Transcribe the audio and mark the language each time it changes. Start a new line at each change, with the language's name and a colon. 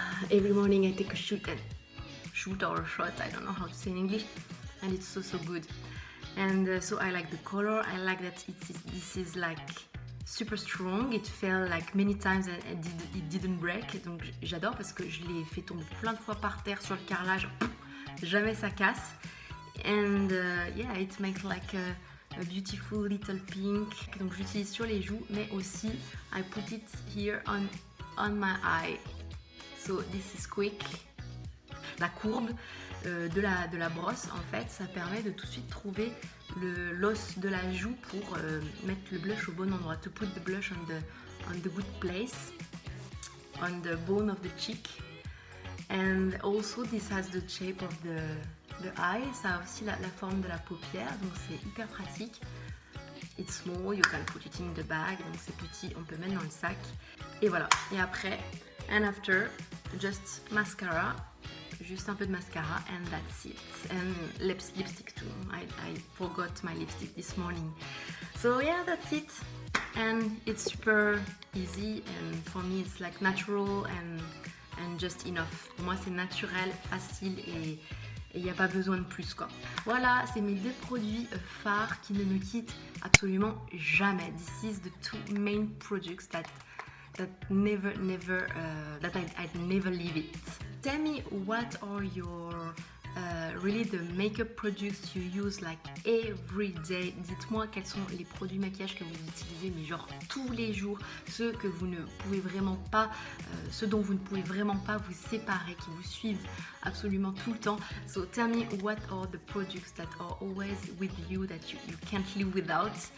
English: Every morning I take a shoot or a shot. I don't know how to say in English. And it's so good. And so I like the color. I like that this is like super strong. It fell like many times and it didn't break.
French: Donc j'adore parce que je l'ai fait tomber plein de fois par terre sur le carrelage. Jamais ça casse.
English: And yeah, it makes like a beautiful little pink.
French: Donc j'utilise sur les joues, mais aussi
English: I put it here on my eye. So this is quick.
French: La courbe de la brosse, en fait, ça permet de tout de suite trouver l'os de la joue pour mettre le blush au bon endroit.
English: To put the blush on the good place, on the bone of the cheek. And also this has the shape of the eye.
French: Ça a aussi la forme de la paupière, donc c'est hyper pratique.
English: It's small, you can put it in the bag,
French: donc c'est petit, on peut mettre dans le sac. Et voilà. Et après,
English: and after, just mascara.
French: Juste un peu de mascara
English: and that's it. And lipstick too. I forgot my lipstick this morning. So yeah, that's it. And it's super easy and for me it's like natural and just enough.
French: Pour moi c'est naturel, facile et il n'y a pas besoin de plus quoi. Voilà, c'est mes deux produits phares qui ne me quittent absolument jamais.
English: This is the 2 main products that never that I'd never leave it. Tell me what are your really the makeup products you use like every day.
French: Dites-moi quels sont les produits maquillage que vous utilisez, mais genre tous les jours, ceux que vous ne pouvez vraiment pas, ceux dont vous ne pouvez vraiment pas vous séparer, qui vous suivent absolument tout le temps.
English: So tell me what are the products that are always with you that you can't live without.